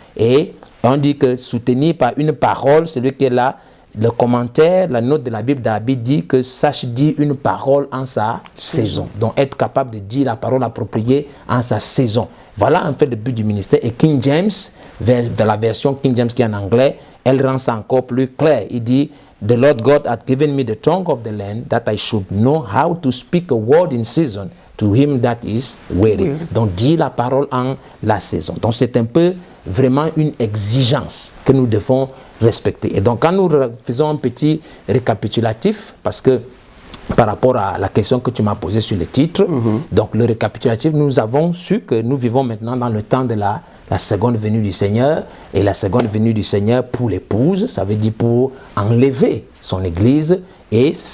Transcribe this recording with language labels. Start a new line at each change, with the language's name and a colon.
French: Et on dit que soutenir par une parole, celui qui est là, le commentaire, la note de la Bible d'Abid dit que sache dire une parole en sa saison. Donc être capable de dire la parole appropriée en sa saison. Voilà en fait le but du ministère. Et King James, de la version King James qui est en anglais, elle rend ça encore plus clair. Il dit,
English: The Lord God hath given me the tongue of the land, that I should know how to speak a word in season to him that is weary.
French: Donc dire la parole en la saison. Donc c'est un peu vraiment une exigence que nous devons respecter. Et donc quand nous faisons un petit récapitulatif, parce que par rapport à la question que tu m'as posée sur le titre, donc le récapitulatif, nous avons su que nous vivons maintenant dans le temps de la seconde venue du Seigneur, et la seconde venue du Seigneur pour l'épouse, ça veut dire pour enlever son église, et